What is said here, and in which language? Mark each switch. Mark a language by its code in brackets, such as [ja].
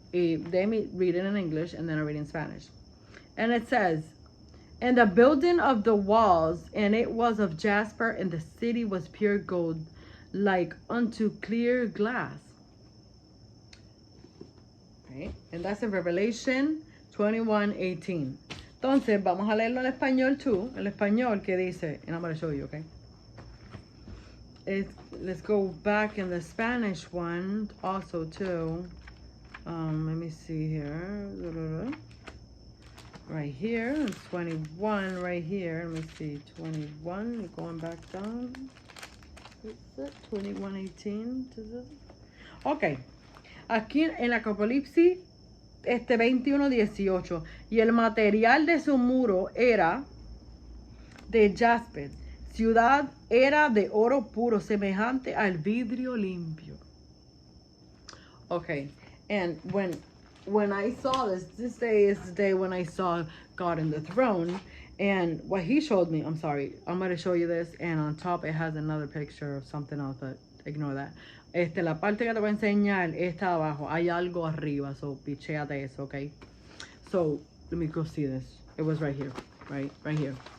[en] Let me read it in English, and then I read in Spanish. And it says, and the building of the walls, and it was of jasper, and the city was pure gold, like unto clear glass. Okay, and that's in Revelation 21, 18. [es] Entonces, vamos a leerlo en español too. El español que dice, [en] and I'm going to show you, okay? Let's go back in the Spanish one also too. Let me see here. Right here, and 21 right here. Let me see, 21, going back down. Is it 21, 18? Okay. [es] Aquí en Apocalipsis 21:18, y el material de su muro era de jaspe, ciudad era de oro puro, semejante al vidrio limpio. [en] Okay, and when I saw this day is the day when I saw God in the throne, and what he showed me, I'm sorry, I'm going to show you this, and on top it has another picture of something else, but ignore that. [es] La parte que te voy a enseñar está abajo. Hay algo arriba, so picheate eso, okay? [en] So, let me go see this. It was right here, right here.